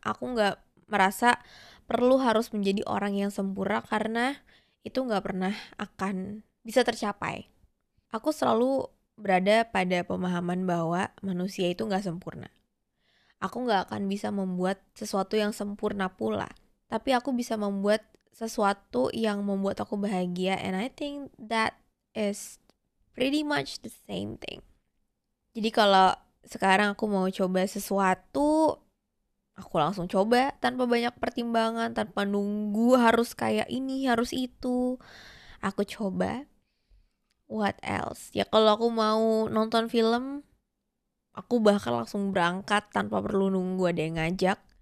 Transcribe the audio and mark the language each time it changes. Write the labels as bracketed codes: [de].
[id] Aku gak merasa perlu harus menjadi orang yang sempurna karena itu gak pernah akan bisa tercapai. Aku selalu berada pada pemahaman bahwa manusia itu gak sempurna. Aku gak akan bisa membuat sesuatu yang sempurna pula. Tapi aku bisa membuat sesuatu yang membuat aku bahagia. [en] And I think that is pretty much the same thing. [id] Jadi kalau sekarang aku mau coba sesuatu, aku langsung coba tanpa banyak pertimbangan, tanpa nunggu harus kayak ini, harus itu. Aku coba. [en] What else? [id] Ya kalau aku mau nonton film, aku bahkan langsung berangkat tanpa perlu nunggu ada yang ngajak.